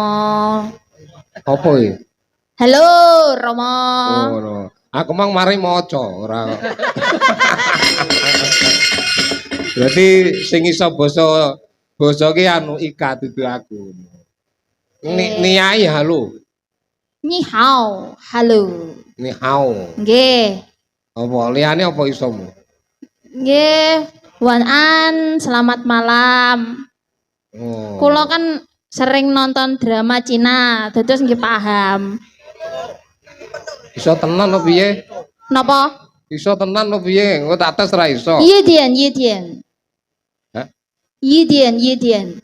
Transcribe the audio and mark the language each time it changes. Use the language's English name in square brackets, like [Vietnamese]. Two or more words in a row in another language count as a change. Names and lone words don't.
[Javanese] Apa iki? Halo Romo. [English] Oh, no. [Javanese] Aku mang mari maca ora. Berarti sing iso basa ki anu Ika dudu aku. Niai halo. [Chinese] 你好. Halo. 你好. [Javanese] Nggih. Apa liyane apa isomu? Nggih. [Chinese] 晚安, [Indonesian] selamat malam. [Javanese] Oh. Kulo kan sering nonton drama Cina, terus nggih paham. Iso tenan opo piye? Napa? Iso tenan opo piye? Engko tak tes ra iso. [Chinese] 一点. Hah? 一点.